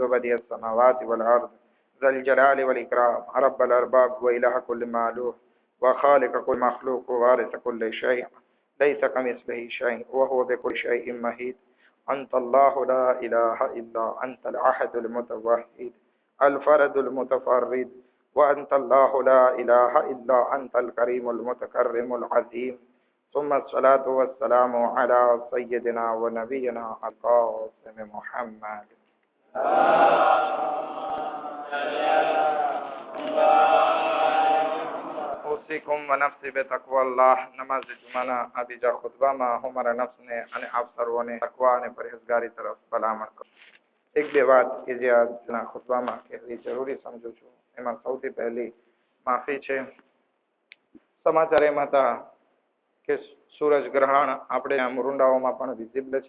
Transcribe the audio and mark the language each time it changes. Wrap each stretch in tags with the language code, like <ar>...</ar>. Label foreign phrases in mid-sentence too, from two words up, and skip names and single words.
<ar>بديع السماوات والأرض ذا الجلال والإكرام رب الأرباب وإله كل مألوف وخالق كل مخلوق ووارث كل شيء ليس كمثله شيء وهو بكل شيء مهيد أنت الله لا إله إلا أنت الأحد المتوحد الفرد المتفرد وأنت الله لا إله إلا أنت الكريم المتكرم العظيم ثم الصلاة والسلام على سيدنا ونبينا القاسم محمد. أوصيكم ونفسي بتقوى الله.</ar> <gu>નમાઝ જુમ્આના આ બીજા ખુતબા માં હું મારા નફ્સને અને આપ સર્વોને તકવા અને પરહેઝગારી તરફ ભલામણ કરું. એક બે વાત કે જે આજના ખુતબામાં કહેવી જરૂરી સમજુ છું. એમાં સૌથી પહેલી માફી છે. સમાચાર એમ હતા કે સૂરજ ગ્રહણ આપણે મુરુંડાઓમાં પણ વિઝિબલ છે.</gu>